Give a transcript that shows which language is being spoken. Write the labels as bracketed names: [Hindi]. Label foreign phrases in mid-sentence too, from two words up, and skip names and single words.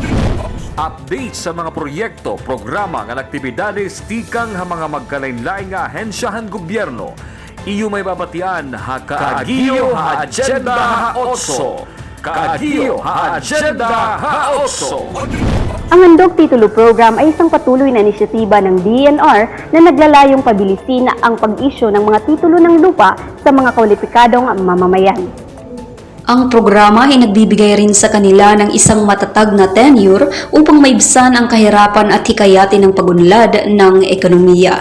[Waray] Update sa mga proyekto, programa ng aktibidades tikang ha mga magkalain-laing nga ahensyahan gobyerno. Iyo may babatian ha Kaagio ha Agenda ha 8. Kaagio ha Agenda ha 8. [Filipino] Ang Handog Titulo Program ay isang patuloy na inisyatiba ng DENR na naglalayong pabilisin ang pag-isyu ng mga titulo ng lupa sa mga kwalipikadong mamamayan. Ang programa ay nagbibigay rin sa kanila ng isang matatag na tenure upang maibsan ang kahirapan at hikayatin ng pagunlad ng ekonomiya.